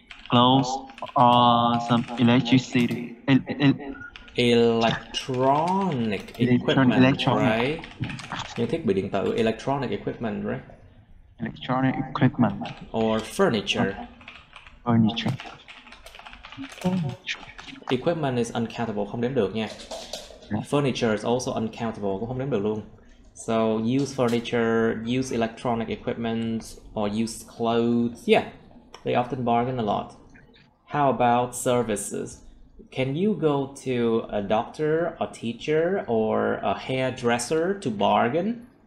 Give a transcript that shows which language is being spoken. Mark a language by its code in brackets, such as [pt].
[en] clothes or some electricity. Electronic equipment, electronic. right? [vi] Những thiết bị điện tử, [en] electronic equipment, right? Electronic equipment. Or furniture. Furniture. Equipment is uncountable, [vi] không đếm được nha. [en] Furniture is also uncountable, [vi] cũng không đếm được luôn. [en] So use furniture, use electronic equipment, or use clothes. Yeah, they often bargain a lot. How about services? Can you go to a doctor, a teacher, or a hairdresser to bargain?